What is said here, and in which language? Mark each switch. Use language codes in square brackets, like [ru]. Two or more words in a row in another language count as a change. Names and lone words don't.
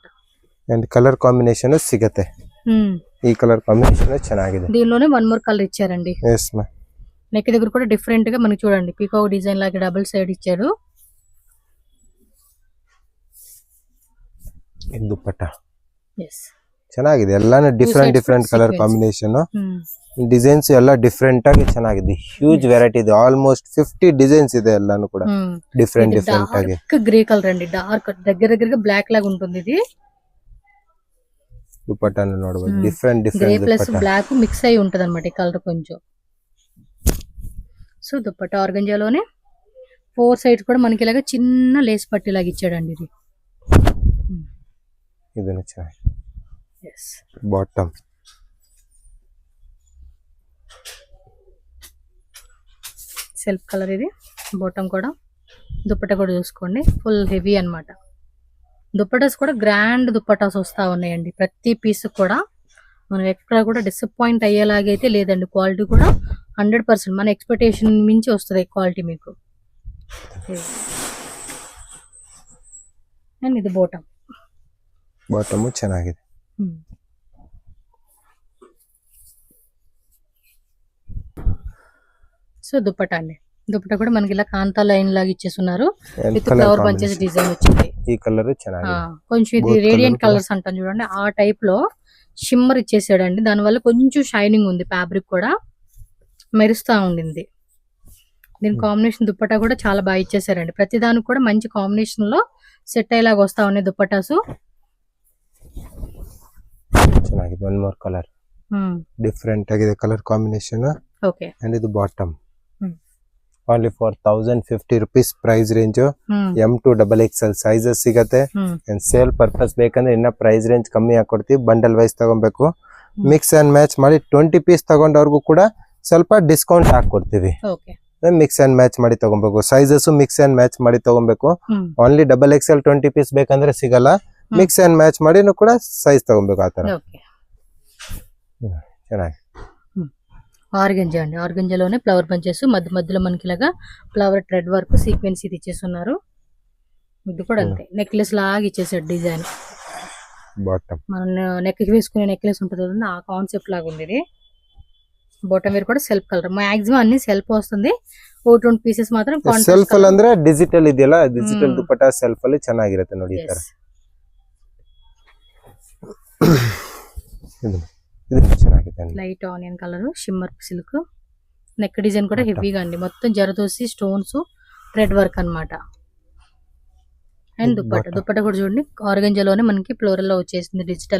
[en] and colour combination [kn] సిగతే. ఈ [en] colour combination [kn] ಚೆನ್ನಾಗಿದೆ. [te] దీనిలోనే [en] 1 more colour [te] ఇచ్చారండి. [en] yes ma. [te] నెక్ దగ్గర కూడా డిఫరెంట్ గా మనకి చూడండి [en] peacock design [te] లాగా [en] double side [te] ఇచ్చారు. ఇది దుపట్టా. [en] yes, [kn] ಚೆನ್ನಾಗಿದೆ. ಎಲ್ಲಾನು [en] different colour combination. [kn] ಡಿಸೈನ್ಸ್ ಎಲ್ಲ ಡಿಫರೆಂಟ್ ಆಗಿ ಚೆನ್ನಾಗಿದೆ. [en] huge variety [kn] ಇದೆ. [en] almost 50 designs [kn] ಇದೆ ಎಲ್ಲಾನು ಕೂಡ ಡಿಫರೆಂಟ್ ಆಗಿ. [en] grey colour [te] అండి, డార్క్ దగ్గరగా బ్లాక్ లాగా ఉంటుంది. ఇది దుపట్టాను ನೋಡಬಹುದು, డిఫరెంట్ [en] grey plus black mix [te] అయి ఉంటది అన్నమాట ఈ కలర్ కొంచెం. సో దుపట్టా ఆర్గంజాలోనే [en] 4 sides [te] కూడా మనకి ఇలాగా చిన్న లేస్ పట్టి లాగా ఇచ్చాడండి. ఇది [kn] ಇದನ್ನ ಚೆನ್ನಾಗಿ. [en] yes, [te] బాటమ్ [en] self colour. [te] ఇది బాటమ్ కూడా, దుపట్టా కూడా చూసుకోండి [en] full heavy [te] అన్నమాట. దుపట్టాస్ కూడా గ్రాండ్ దుపట్టాస్ వస్తా ఉన్నాయండి. ప్రతి పీస్ కూడా మనం ఎక్కడ కూడా డిసప్పాయింట్ అయ్యేలాగైతే లేదండి. క్వాలిటీ కూడా 100% మన ఎక్స్పెక్టేషన్ మించి వస్తుంది క్వాలిటీ మీకు. అండ్ ఇది బాటమ్ [kn] ಚೆನ್ನಾಗಿದೆ. [te] సో దుపట్టా అండి, దుపట్టా కూడా మనకి ఇలా కాంతా లైన్ లాగా ఇచ్చేస్తున్నారు. [en] And విత్ colour flower bunches combination. [te] డిజైన్ వచ్చింది. [kn] ఈ కలర్ ಚೆನ್ನಾಗಿದೆ. [te] కొంచెం ఇది [en] Both రేడియంట్ colour [te] కలర్స్ అంటాం చూడండి, ఆ టైప్ లో షిమ్మర్ ఇచ్చేసాడండి. దానివల్ల కొంచెం షైనింగ్ ఉంది, ఫ్యాబ్రిక్ కూడా మెరుస్తా ఉండింది. దీని కాంబినేషన్ దుపట్టా కూడా చాలా బాగా ఇచ్చేసారండి. ప్రతి దానికి కూడా మంచి కాంబినేషన్ లో సెట్ అయ్యేలాగా వస్తా ఉన్నాయి దుపట్టాసు. [kn] ಚೆನ್ನಾಗಿದೆ. [en] one more colour different [kn] ಆಗಿದೆ [en] colour combination. [kn] ಓಕೆ. [en] ಅಂಡ್ ಇದು bottom only for 1050 rupees price range. [kn] M to XXL ಸೈಜಸ್ ಸಿಗತ್ತೆ. ಅಂಡ್ [en] sale purpose [kn] ಬೇಕಂದ್ರೆ ಇನ್ನ [en] price range [kn] ಕಮ್ಮಿ ಹಾಕೊಡ್ತೀವಿ. [en] bundle wise [kn] ತಗೊಬೇಕು. [en] mix and match [kn] ಮಾಡಿ 20 ಪೀಸ್ ತಗೊಂಡವ್ರಿಗೂ ಕೂಡ ಸ್ವಲ್ಪ ಡಿಸ್ಕೌಂಟ್ ಹಾಕೊಡ್ತೀವಿ. [en] mix and match [kn] ಮಾಡಿ ತಗೊಬೇಕು. [en] sizes mix and match [kn] ಮಾಡಿ ತಗೊಬೇಕು. [en] only XXL 20 piece [kn] ಬೇಕಂದ್ರೆ ಸಿಗಲ್ಲ. [en] mix and match [kn] ಮಾಡಿನೂ ಕೂಡ ಸೈಜ್ ತಗೊಬೇಕು. ಆ ತರ ಚೆನ್ನಾಗಿ. [te] ఆర్గంజా అండి, ఆర్గంజాలోనే [en] flower bunches, [te] మధ్య మధ్యలో మనకి ఇలాగా [en] flower thread work sequence [te] ఇది ఇచ్చేస్తున్నారు. ఇది కూడా అంతే నెక్లెస్ లాగా ఇచ్చేసాడు డిజైన్. బాటమ్ మనం నెక్ కి వేసుకునే నెక్లెస్ ఉంటుంది కదా, ఆ కాన్సెప్ట్ లాగా ఉంది ఇది. [en] bottom wear [te] కూడా [en] self colour, [te] మాక్సిమం అన్ని సెల్ఫ్ వస్తుంది. [en] 2 pieces [kn] ಮಾತ್ರ ಸೆಲ್ಫ್ ಅಲ್ಲಿ ಅಂದ್ರೆ ಡಿಜಿಟಲ್ ಇದೆಯಲ್ಲ, ಡಿಜಿಟಲ್ ದುಪಟ್ಟಾ ಸೆಲ್ಫ್ ಅಲ್ಲಿ ಚೆನ್ನಾಗಿರುತ್ತೆ ನೋಡಿ. ಈ ತರ ఇది ಚೆನ್ನಾಗಿದೆ. [en] light onion colour shimmer silk, neck design [te] కూడా హెవీగా అండి. మొత్తం జరదోసి [en] stones thread work [te] అన్నమాట. అండ్ దుపట్టా కూడా చూడండి ఆర్గంజాలోనే మనకి ఫ్లోరల్ లో వచ్చేసింది డిజిటల్.